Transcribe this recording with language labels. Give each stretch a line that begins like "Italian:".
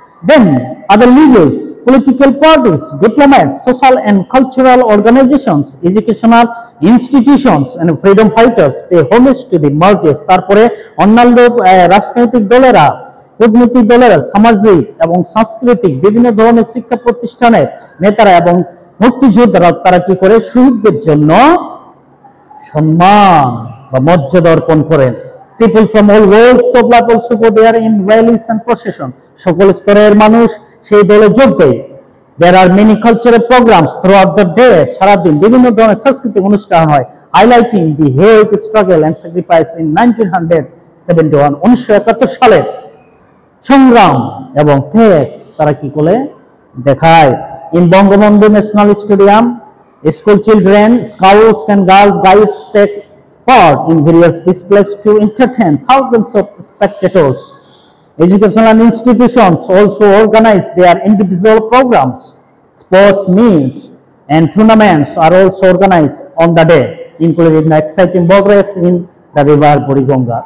English: Then other leaders, political parties, diplomats, social and cultural organizations, educational institutions and freedom fighters pay homage to the martyrs.
Bangla: তারপরে অন্যান্য রাজনৈতিক দলেরা, কূটনৈতিক দলেরা, সামাজিক এবং সাংস্কৃতিক বিভিন্ন ধরনের শিক্ষা প্রতিষ্ঠানের নেতারা এবং মুক্তিযোদ্ধারা তারা কি করে? শহীদদের জন্য সম্মান বা মর্যাদা অর্পণ করেন.
English: People from all walks of life also go there in rallies and procession.
Bangla: সকল স্তরের মানুষ সেই দলে যোগ দেয়.
English: There are many cultural programs throughout the day.
Bangla: সারাদিন বিভিন্ন ধরনের সাংস্কৃতিক অনুষ্ঠান হয়,
English: highlighting the heroic struggle and sacrifice in 1971.
Bangla: 1971 সালের সংগ্রাম এবং ত্যাগ তারা কি করে দেখায়.
English: In Bangabandhu National Stadium, school children, scouts and girls guides take part in various displays to entertain thousands of spectators. Educational institutions also organize their individual programs. Sports meets and tournaments are also organized on the day, including the exciting boat race in the river Burigonga.